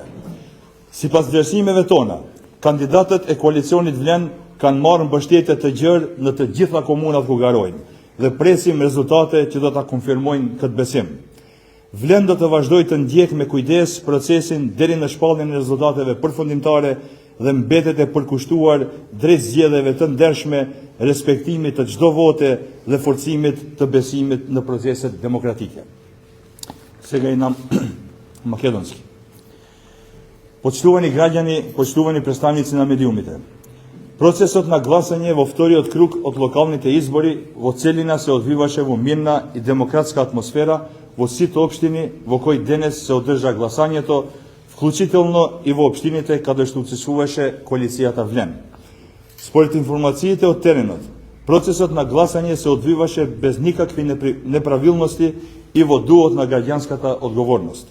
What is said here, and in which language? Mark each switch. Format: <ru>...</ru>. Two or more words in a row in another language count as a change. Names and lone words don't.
<sq>Sipas vlerësimeve tona, kandidatët e koalicionit Vlen kanë marrë mbështetje të gjerë në të gjitha komunat ku garojnë dhe presim rezultate që do ta konfirmojnë këtë besim. Vlen do të vazhdojë të ndjekë me kujdes procesin deri në shpalljen e rezultateve përfundimtare dhe mbetet e përkushtuar drejt zgjedhjeve të ndershme, respektimit të çdo vote dhe forcimit të besimit në proceset demokratike.</sq> <mk>Сега и нам македонски. Поштовани граѓани, поштовани представници на медиумите. Процесот на гласање во вториот круг од локалните избори во целина се одвиваше во мирна и демократска атмосфера во сите општини во кои денес се одржа гласањето, вклучително и во општините каде што учествуваше коалицијата Влен. Според информациите од теренот, процесот на гласање се одвиваше без никакви неправилности и во дуот на граѓанската одговорност.</mk>